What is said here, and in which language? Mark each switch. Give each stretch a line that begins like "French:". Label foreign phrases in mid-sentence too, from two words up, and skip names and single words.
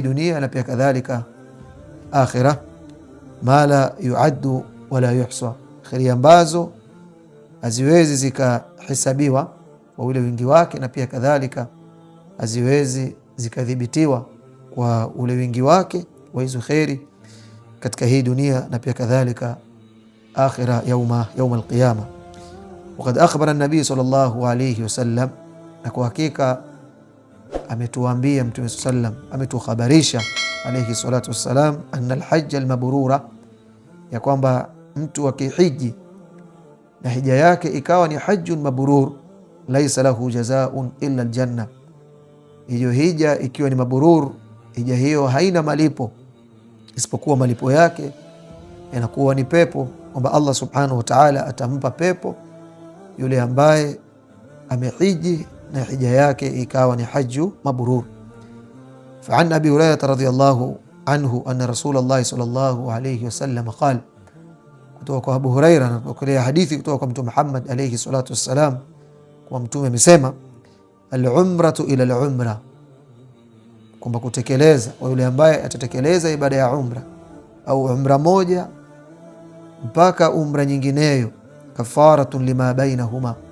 Swahili: dunia na pia kadhalika akhirah,
Arabic: ما لا يعد ولا يحصى,
Swahili: khairi ambazo haziwezi zikahesabiwa kwa ule wingi wake, na pia kadhalika haziwezi zikadhibitiwa kwa ule wingi wake wa hizo khairi katika hii dunia na pia kadhalika akhirah
Arabic: يوم القيامة. وقد أخبر النبي صلى الله عليه وسلم,
Swahili: na kwa hakika ametuambia Mtume sallam, ametukhabarisha
Arabic: عليه الصلاة والسلام, أن الحج المبرور,
Swahili: ya kwamba mtu akihiji na hija yake ikawa ni
Arabic: حج مبرور, ليس له جزاء إلا الجنة,
Swahili: hiyo hija ikiwa ni mabrur, hija hiyo haina malipo isipokuwa malipo yake yanakuwa ni pepo, kwamba
Arabic: الله سبحانه وتعالى
Swahili: atampa pepo yule ambaye amehiji na hija yake ikawa ni
Arabic: حج مبرور. فعن أبي هريرة رضي الله عنه أن رسول الله صلى الله عليه وسلم قال,
Swahili: kutoka kwa Abu Hurairah na kutoka hadithi kutoka kwa Mtume Muhammad
Arabic: عليه الصلاة والسلام,
Swahili: kwa Mtume amesema
Arabic: العمرة إلى العمرة,
Swahili: kwamba kutekeleza kwa yule ambaye atatekeleza ibada ya umra au umra moja mpaka umra nyingineyo,
Arabic: كفارة لما بينهما,